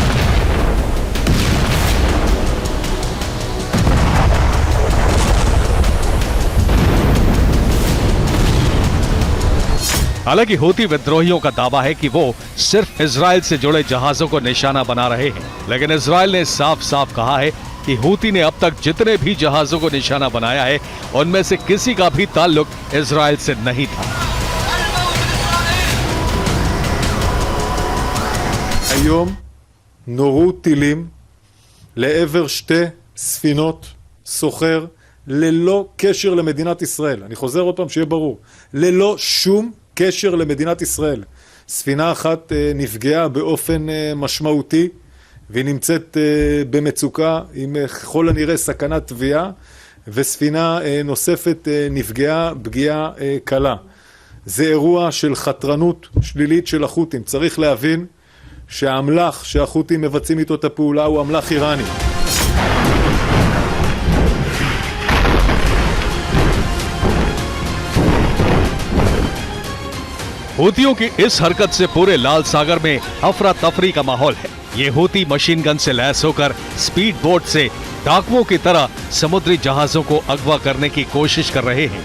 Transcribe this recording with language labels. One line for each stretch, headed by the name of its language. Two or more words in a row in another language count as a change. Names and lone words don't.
Hindi: हालांकि हूती विद्रोहियों का दावा है कि वो सिर्फ इजराइल से जुड़े जहाजों को निशाना बना रहे हैं, लेकिन इजराइल ने साफ साफ कहा है कि हूती ने अब तक जितने भी जहाजों को निशाना बनाया है उनमें से किसी का भी ताल्लुक इजराइल से नहीं था।
Hebrew: היום נורו טילים לעבר שתי ספינות סוחר ללא קשר למדינת ישראל. אני חוזר עוד פעם שיהיה ברור. ללא שום קשר למדינת ישראל. ספינה אחת נפגעה באופן משמעותי והיא נמצאת במצוקה עם ככל הנראה סכנת טביעה, וספינה נוספת נפגעה פגיעה קלה. זה אירוע של חתרנות שלילית של החות'ים. צריך להבין שהאמל"ח שהחות'ים מבצעים איתו את הפעולה הוא אמל"ח איראני.
Hindi: हूतियों की इस हरकत से पूरे लाल सागर में अफरा तफरी का माहौल है। ये हूती
English: machine gun
Hindi: से लैस होकर
English: speed boat
Hindi: से डाकुओं की तरह समुद्री जहाजों को अगवा करने की कोशिश कर रहे हैं।